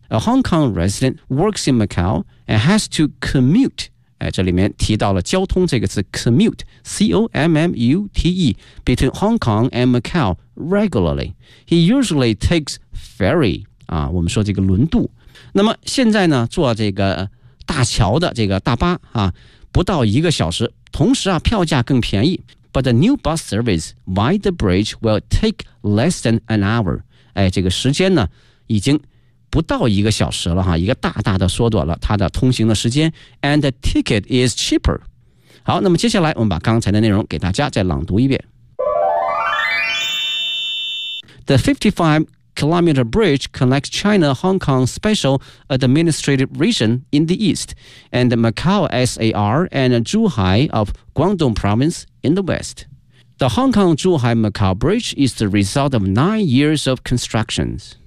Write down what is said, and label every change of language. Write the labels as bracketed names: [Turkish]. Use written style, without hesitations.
[English] A Hong Kong resident works in Macau and has to commute， [Chinese] 哎，这里面提到了交通这个词 [English] commute， C-O-M-M-U-T-E， between Hong Kong and Macau regularly， he usually takes ferry [Chinese] 啊，我们说这个轮渡。那么现在呢坐这个大桥的这个大巴啊不到一个小时，同时啊票价更便宜。 [English] But the new bus service via the bridge will take less than an hour。 [Chinese] 哎，这个时间呢已经不到一个小时了哈，一个大大的缩短了它的通行的时间。 [English] And the ticket is cheaper。 [Chinese] 好，那么接下来我们把刚才的内容给大家再朗读一遍。 [English] The 55-kilometer bridge connects China-Hong Kong Special Administrative Region in the east and Macau SAR and Zhuhai of Guangdong Province in the west. The Hong Kong-Zhuhai-Macau Bridge is the result of 9 years of construction.